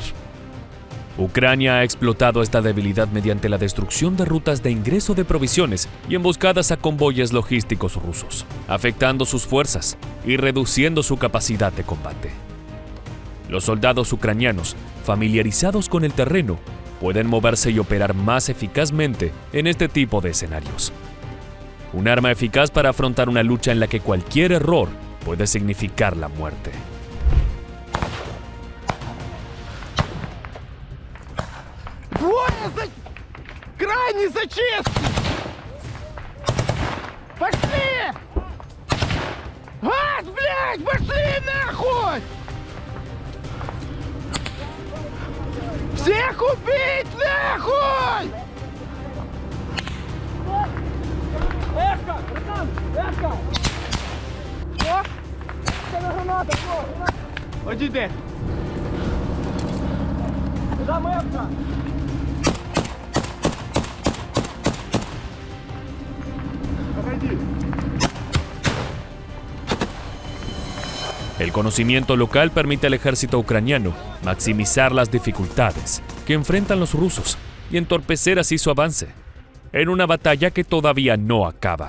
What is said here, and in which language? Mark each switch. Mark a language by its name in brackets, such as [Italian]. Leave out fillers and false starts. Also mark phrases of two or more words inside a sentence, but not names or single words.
[Spanish] Ucrania ha explotado esta debilidad mediante la destrucción de rutas de ingreso de provisiones y emboscadas a convoyes logísticos rusos, afectando sus fuerzas y reduciendo su capacidad de combate. Los soldados ucranianos, familiarizados con el terreno, pueden moverse y operar más eficazmente en este tipo de escenarios. Un arma eficaz para afrontar una lucha en la que cualquier error puede significar la muerte. [Russian] Крайний зачистки! Пошли! Газ, блядь! Пошли нахуй! Всех убить нахуй! Эшка! Братан! Эшка! Что? Это граната! Одійди! Куда мепка? [Spanish] El conocimiento local permite al ejército ucraniano maximizar las dificultades que enfrentan los rusos y entorpecer así su avance, en una batalla que todavía no acaba.